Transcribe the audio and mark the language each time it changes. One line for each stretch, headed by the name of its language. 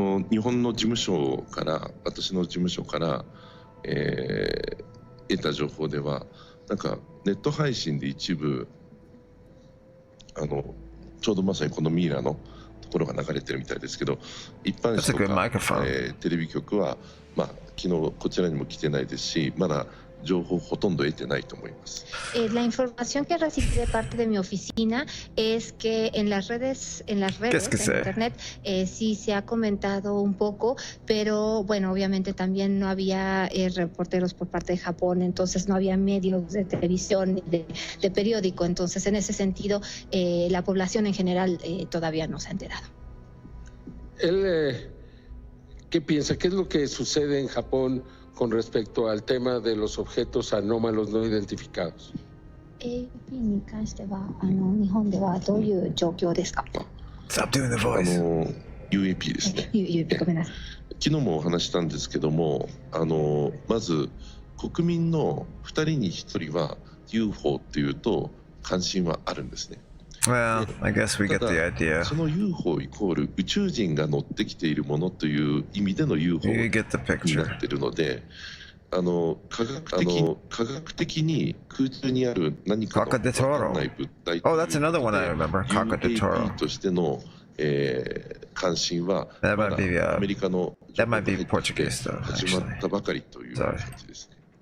Japanese: 日本の事務所から私の事務所から得た情報ではなんかネット配信で一部ちょうどまさにこのミイラのところが流れてるみたいですけど一般紙とかテレビ局はまあ昨日こちらにも来てないですしまだ
Spanish: La información que recibí de parte de mi oficina es que en las redes, en internet, sí se ha comentado un poco, pero bueno, obviamente también no había reporteros por parte de Japón, entonces no había medios de televisión, de periódico, entonces en ese sentido la población en general todavía no se ha enterado. ¿Qué piensa? ¿Qué es lo que sucede en Japón con respecto al tema de los objetos anómalos no identificados?
English: Stop doing the voice.
Japanese: UAP ですね。昨日もお話したんですけども、まず国民の2人に1人は UFO っていうと関心はあるんですね。
English: Well, I guess we get the idea.
Japanese: その UFO イコール宇宙人が乗ってきているものという意味での UFO になっているので、科学的に空中にある何かの分からない物体という UAP としての、関心はまだアメリカの情報が入ってきて始まったばかりという感じですね。